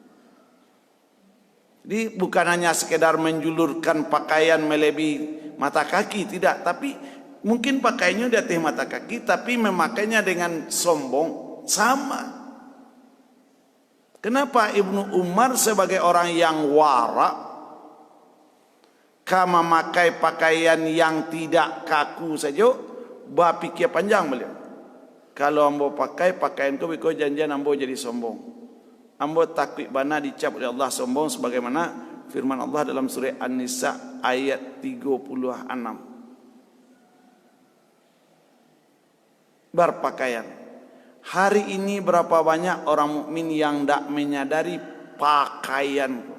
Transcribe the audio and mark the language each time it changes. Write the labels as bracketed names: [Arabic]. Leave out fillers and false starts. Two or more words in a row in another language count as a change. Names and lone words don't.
[Indonesian] Jadi bukan hanya sekedar menjulurkan pakaian melebihi mata kaki, tidak, tapi mungkin pakainya di atas mata kaki, tapi memakainya dengan sombong, sama. Kenapa Ibnu Umar sebagai orang yang wara memakai pakaian yang tidak kaku saja, berpikir panjang beliau. [Minangkabau] Kalau ambo pakai pakaian kau, biko janjian ambo jadi sombong. Ambo takut bana [Indonesian] dicap oleh Allah sombong, sebagaimana firman Allah dalam surah An-Nisa ayat 36. Berpakaian. Hari ini berapa banyak orang mukmin yang tidak menyadari pakaian.